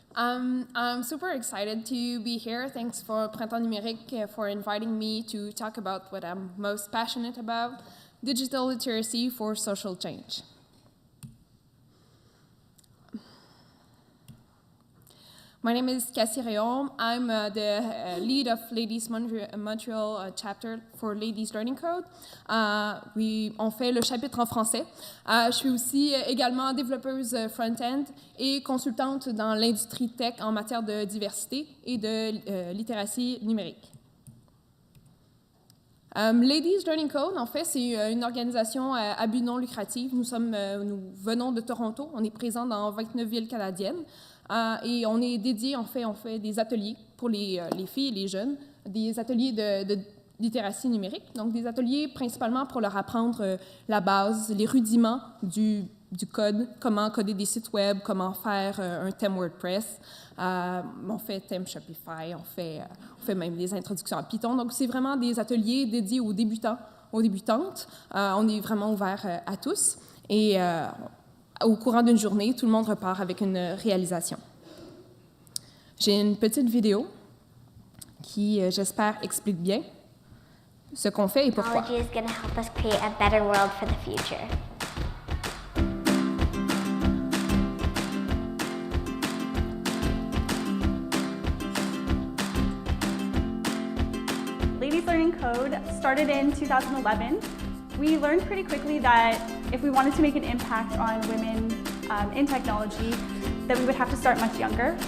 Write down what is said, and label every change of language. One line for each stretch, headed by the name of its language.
English: I'm super excited to be here. Thanks for Printemps Numérique for inviting me to talk about what I'm most passionate about, digital literacy for social change. My name is Cassie Réaume. I'm the lead of Ladies Montreal chapter for Ladies Learning Code.
French: On fait le chapitre en français. Je suis aussi également développeuse front-end et consultante dans l'industrie tech en matière de diversité et de littératie numérique. Ladies Learning Code, en fait, c'est une organisation à but non lucratif. Nous venons de Toronto. On est présent dans 29 villes canadiennes. Et on est dédié, on fait des ateliers pour les filles et les jeunes, des ateliers de littératie numérique, donc des ateliers principalement pour leur apprendre la base, les rudiments du code, comment coder des sites web, comment faire un thème WordPress. On fait thème Shopify, on fait même des introductions à Python. Donc, c'est vraiment des ateliers dédiés aux débutants, aux débutantes. On est vraiment ouvert à tous. Et au courant d'une journée, tout le monde repart avec une réalisation. J'ai une petite vidéo qui, j'espère, explique bien ce qu'on fait et pourquoi.
English: Technology is going to help us create a better world for the future. Ladies Learning Code started in 2011. We learned pretty quickly that if we wanted to make an impact on women in technology, that we would have to start much younger.